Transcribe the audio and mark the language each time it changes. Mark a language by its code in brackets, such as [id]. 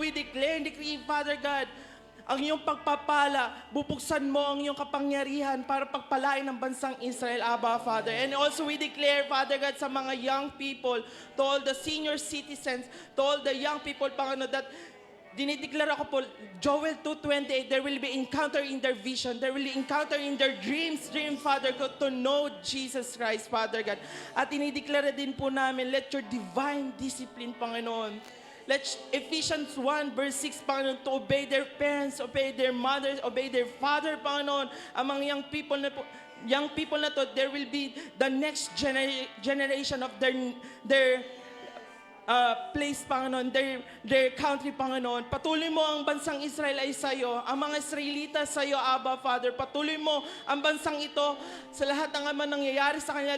[en] We declare and decree, [tl] Father God, ang iyong pagpapala, bubuksan mo ang iyong kapangyarihan para pagpalain ng bansang Israel, Abba, Father. [en] And also we declare, Father God, [tl] sa mga [en] young people, to all the senior citizens, to all the young people, Panginoon, that [tl] dinideklara ko po, [en] Joel 2:28, there will be encounter in their vision, there will be encounter in their dream, Father God, to know Jesus Christ, Father God. [tl] At dinideklara din po namin, [en] let your divine discipline, Panginoon, let Ephesians 1 verse 6, Panginoon, to obey their parents, obey their mothers, obey their father, Panginoon. Among young people [tl] na to, [en] there will be the next generation of their place, Panginoon, their country, Panginoon. [tl] Patuloy mo ang bansang Israel ay sa iyo. Ang mga Israelita sa iyo, Abba, Father. Patuloy mo ang bansang ito sa lahat ng nangyayari sa kanila.